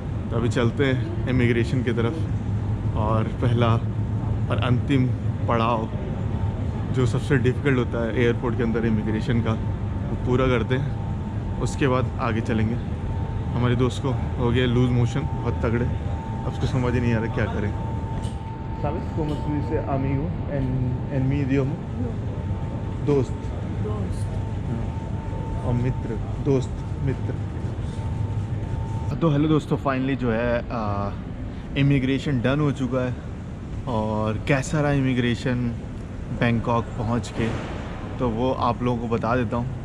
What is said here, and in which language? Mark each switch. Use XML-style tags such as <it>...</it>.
<hi>तो अभी चलते हैं इमिग्रेशन की तरफ और पहला और अंतिम पड़ाव जो सबसे डिफ़िकल्ट होता है एयरपोर्ट के अंदर इमिग्रेशन का वो पूरा करते हैं, उसके बाद आगे चलेंगे। हमारे दोस्त को हो गया लूज मोशन बहुत तगड़े, अब उसको समझ ही नहीं आ रहा क्या करें।</hi> <es>¿Sabes cómo se dice amigo en mi idioma?</es> <hi>दोस्त और मित्र, दोस्त मित्र। तो हेलो दोस्तों, फाइनली जो है इमिग्रेशन डन हो चुका है और कैसा रहा इमिग्रेशन बैंकॉक पहुंच के, तो वो आप लोगों को बता देता हूं।</hi>